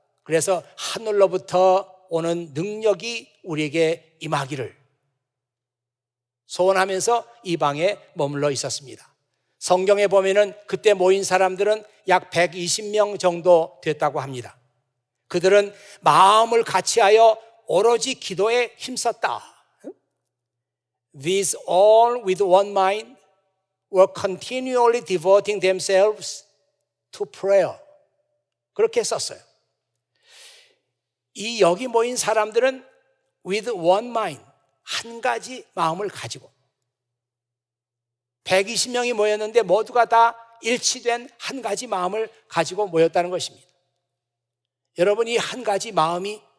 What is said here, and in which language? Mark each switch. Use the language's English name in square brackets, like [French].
[Korean] 그래서 하늘로부터 오는 능력이 우리에게 임하기를 소원하면서 이 방에 머물러 있었습니다. 성경에 보면은 그때 모인 사람들은 약 120명 정도 됐다고 합니다. 그들은 마음을 같이하여 오로지 기도에 힘썼다. [English] These all with one mind were continually devoting themselves to prayer. [Korean] 그렇게 썼어요. 이 여기 모인 사람들은 [English] with one mind, [Korean] 한 가지 마음을 가지고, 120명이 모였는데 모두가 다 일치된 한 가지 마음을 가지고 모였다는 것입니다. 여러분, 이 한 가지 마음이